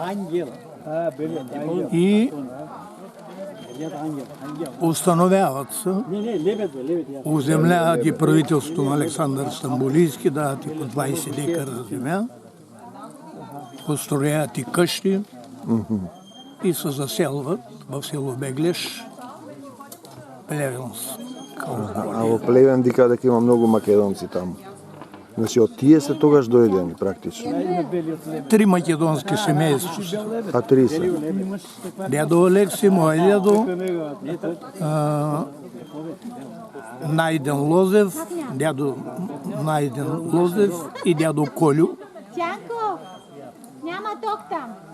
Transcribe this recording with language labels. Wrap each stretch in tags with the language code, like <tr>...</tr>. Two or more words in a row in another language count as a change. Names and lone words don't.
<bg>И установяват се, оземляват ги правителството на Александър Стамбулийски, дават и по 20 декара земя, построяват и къщи и се заселват в село Беглеш, Плевенс.</bg> <mk>А во Плевен дика дека има многу македонци таму. Значи од тие се тогаш дојдени практично.</mk> <bg>3 македонски семейства.</bg> <mk>А 3 се.</mk> <bg>Дядо Алекси, мој дядо, Найден Лозев, дядо Найден Лозев и дядо Колю. Тянко, няма ток там.</bg>